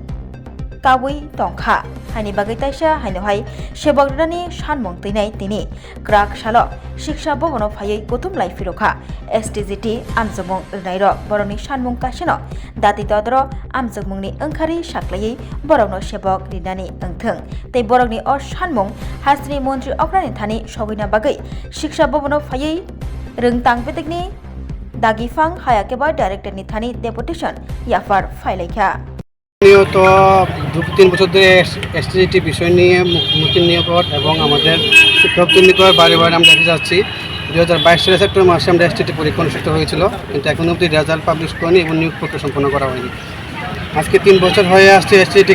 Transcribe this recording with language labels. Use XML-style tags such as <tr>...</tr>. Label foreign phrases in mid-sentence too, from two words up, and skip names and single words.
<trp>Kawi Tongkha Haini Bagai Taisha Hainohai Shebograni Shanmung Tinai Tini Krak Shalo Shiksha Bobono Phayai Kutum Lai Firokha STZT Amjumung Nairo Boroni Shanmung Kashino Dati Todro Amjumungni Angkari Shaklai Borogno Shebog Ridani Angthung Te Borogni or Shanmung Hasni Montri Okrani Thani Shawina Bagai Shiksha Bobono Phayai Rungtang Petekni Dagifang Hayakeba Director ni Thani Deputation Yafar Failekha</trp> <bn>নিয়ত 2-3 বছর ধরে এসটিজিটি বিষয় নিয়ে মুক্তি নিয়োগ এবং আমাদের শিক্ষক নিয়োগের বারে বারে আমরা দেখে যাচ্ছি 2022 সালের সেপ্টেম্বর মাসে আমরা এসটিজিটি পরীক্ষা অনুষ্ঠিত হয়েছিল কিন্তু এখনো অবধি রেজাল্ট পাবলিশ করেনি এবং নিয়োগ প্রক্রিয়া সম্পন্ন করা হয়নি আজকে 3 বছর হয়ে আসছে এসটিজিটি</bn>